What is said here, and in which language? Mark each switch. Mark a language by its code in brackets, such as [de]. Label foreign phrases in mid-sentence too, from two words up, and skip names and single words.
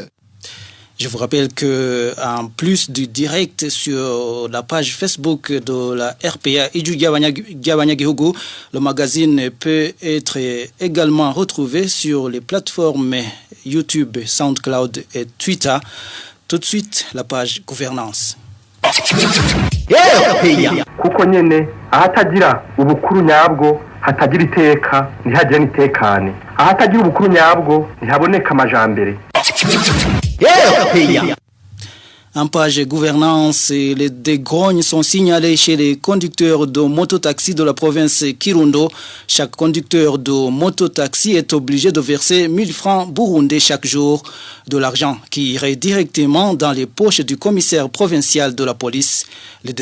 [fr] Je vous rappelle que en plus du direct sur la page Facebook de la RPA Idjugabanya-Gihugu, le magazine peut être également retrouvé sur les plateformes YouTube, SoundCloud et Twitter. Tout de suite, la page gouvernance. [rn] Kuko nyene ahatagira ubukuru nyabwo hatagira iteka ntihagire nitekane ahatagira ubukuru nyabwo ntihaboneka amajambere. [fr] En page gouvernance, les dégrognes sont signalés chez les conducteurs de mototaxi de la province Kirundo. Chaque conducteur de mototaxi est obligé de verser 1000 francs burundais chaque jour, de l'argent qui irait directement dans les poches du commissaire provincial de la police.